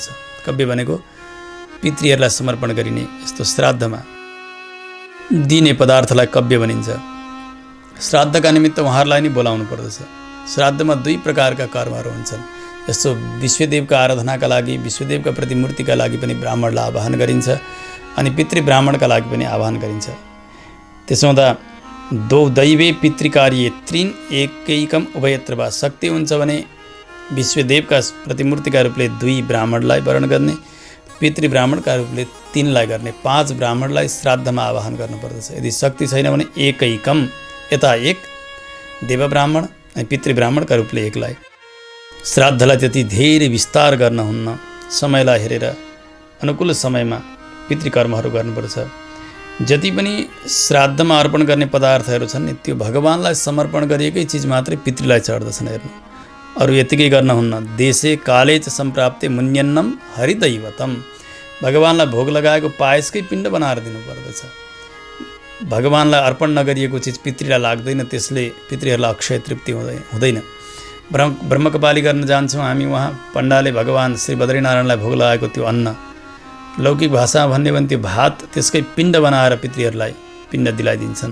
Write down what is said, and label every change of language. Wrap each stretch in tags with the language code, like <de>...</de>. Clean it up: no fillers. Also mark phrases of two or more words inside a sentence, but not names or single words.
<ne>कव्य भनेको पितृहरूलाई समर्पण गरिने, यस्तो श्राद्धमा दिने पदार्थलाई कव्य भनिन्छ। श्राद्धका निमित्त उहाँहरूलाई नै बोलाउनु पर्दछ। श्राद्धमा 2 प्रकारका कर्महरू हुन्छन्। जस्तो विश्वदेवका आराधनाका लागि, विश्वदेवका प्रतिमूर्तिका लागि पनि ब्राह्मणलाई आवाहन गरिन्छ, अनि पितृ ब्राह्मणका लागि पनि आह्वान गरिन्छ। त्यसो हुँदा</ne> <sa>दो दैवे पितृकार्य त्रीन एकैकम उभयत्र वा।</sa> <ne>शक्ति हुन्छ भने विश्वदेवका प्रतिमूर्तिका रूपले 2 ब्राह्मणलाई वर्ण गर्ने, पितृ ब्राह्मणका रूपले 3लाई गर्ने, 5 ब्राह्मणलाई श्राद्धमा आवाहन गर्नुपर्दछ। यदि शक्ति छैन भने एकैकम, यता 1 देव ब्राह्मण अनि पितृ ब्राह्मणका रूपले 1लाई। श्राद्धलाई त्यति धेरै विस्तार गर्न हुन्न। समयलाई हेरेर अनुकूल समयमा पितृकर्महरू गर्नुपर्छ। जति पनि श्राद्धमा अर्पण गर्ने पदार्थहरू छन् नि, त्यो भगवानलाई समर्पण गरिएकै चिज मात्रै पितृलाई चढ्दछन्। हेर्नु, अरू यतिकै गर्न हुन्न।</ne> <sa>देशे काले च सम्प्राप्ते मुन्यन्नम हरिदैवतम।</sa> <ne>भगवानलाई भोग लगाएको पायसकै पिण्ड बनाएर दिनुपर्दछ। भगवानलाई अर्पण नगरिएको चिज पितृलाई लाग्दैन, त्यसले पितृहरूलाई अक्षय तृप्ति हुँदैन। ब्रह्मकपाली गर्न जान्छौँ हामी, उहाँ पण्डाले भगवान श्री बद्रीनारायणलाई भोग लगाएको त्यो अन्न, लौकिक भाषामा भन्ने भने त्यो भात, त्यसकै पिण्ड बनाएर पितृहरूलाई पिण्ड दिलाइदिन्छन्।</ne>